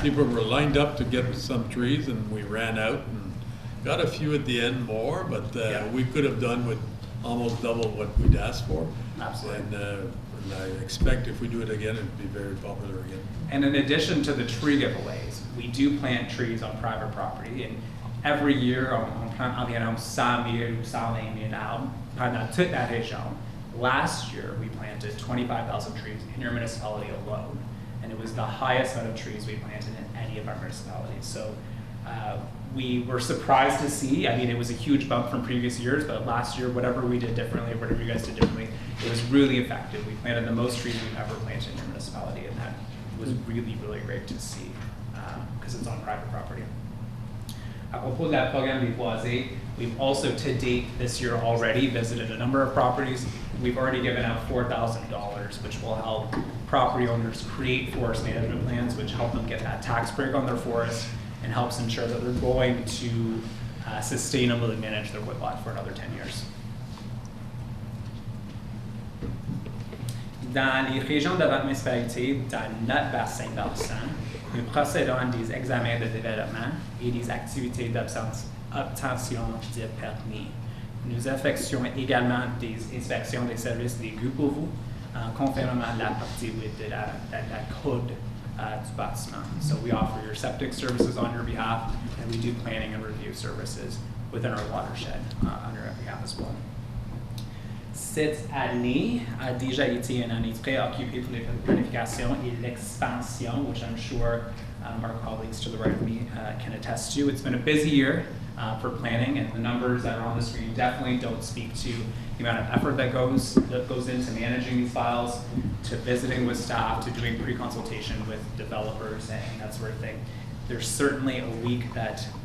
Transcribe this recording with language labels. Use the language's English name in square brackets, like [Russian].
[English] People were lined up to get some trees, and we ran out and got a few at the end more, but we could have done with almost double what we'd asked for. Absolutely. And I expect if we do it again, it'd be very popular again. And in addition to the tree giveaways, we do plant trees on private property. And every year, [French] on plante environ 100 000 ou 120 000 arbres pendant toute la région. [English] Last year, we planted 25,000 trees in your municipality alone, and it was the highest amount of trees we planted in any of our municipalities. So we were surprised to see, I mean, it was a huge bump from previous years, but last year, whatever we did differently, whatever you guys did differently, it was really effective. We planted the most trees we've ever planted in your municipality, and that was really, really great to see, because it's on private property. [French] À propos de la programme des boisés, [English] we've also to date this year already visited a number of properties. We've already given out $4,000, which will help property owners create forest management plans, which help them get that tax break on their forest and helps ensure that they're going to sustainably manage their woodlot for another 10 years. [French] Dans les régions de votre municipalité, dans notre bassin versant, nous procédons à des examens de développement et des activités d'obtention de permis. Nous effectuons également des inspections des services d'égouts pour vous, conformément à la partie 8 de la code du bâtiment. [English] So we offer your septic services on your behalf, and we do planning and review services within our watershed on your behalf as well. [French] Cette année a déjà été une année très occupée pour la planification et l'expansion, [English] which I'm sure our colleagues to the right of me can attest to. It's been a busy year for planning, and the numbers that are on the screen definitely don't speak to the amount of effort that goes into managing these files, to visiting with staff, to doing pre-consultation with developers and that sort of thing. There's certainly a week that